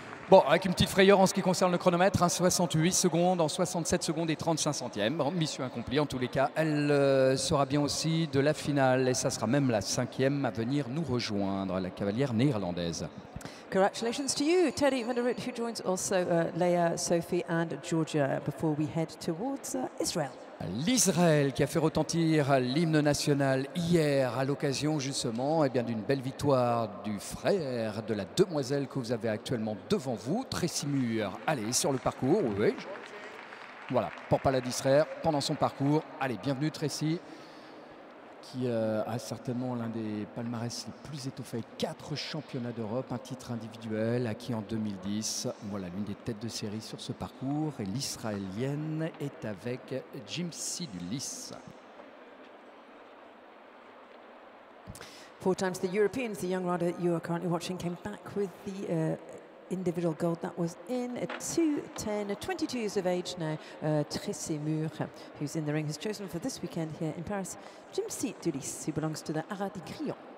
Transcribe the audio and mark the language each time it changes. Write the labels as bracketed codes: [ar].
[fr] Bon, avec une petite frayeur en ce qui concerne le chronomètre, 68 secondes en 67 secondes et 35 centièmes. Bon, mission accomplie en tous les cas. Elle sera bien aussi de la finale et ça sera même la 5e à venir nous rejoindre, la cavalière néerlandaise. [en] Congratulations to you, Teddy van der Rit, who joins also Leia, Sophie and Georgia before we head towards Israel. [fr] L'Israël qui a fait retentir l'hymne national hier à l'occasion justement d'une belle victoire du frère de la demoiselle que vous avez actuellement devant vous, Tracy Muir. Allez, sur le parcours, oui. Voilà, pour ne pas la distraire pendant son parcours. Allez, bienvenue Tracy, qui a certainement l'un des palmarès les plus étoffés. 4 championnats d'Europe, un titre individuel acquis en 2010. Voilà l'une des têtes de série sur ce parcours. Et l'Israélienne est avec Jimsi Dulis. [en] 4 times the Europeans, the young rider you are currently watching came back with the individual gold. That was in 2:10, 22 years of age now. Tracy Muir, who's in the ring, has chosen for this weekend here in Paris Jimsi Dulis, who belongs to the Aradi Crillon.